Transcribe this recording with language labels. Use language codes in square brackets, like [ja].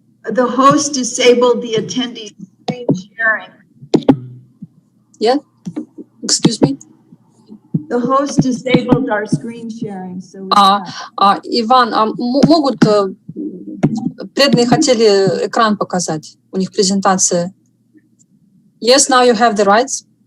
[en] The host disabled the attendee screen sharing. Yeah. Excuse me. The host disabled our screen sharing, so. [ru] Иван, могут преданные хотели экран показать? У них презентация. [en] Yes, now you have the rights.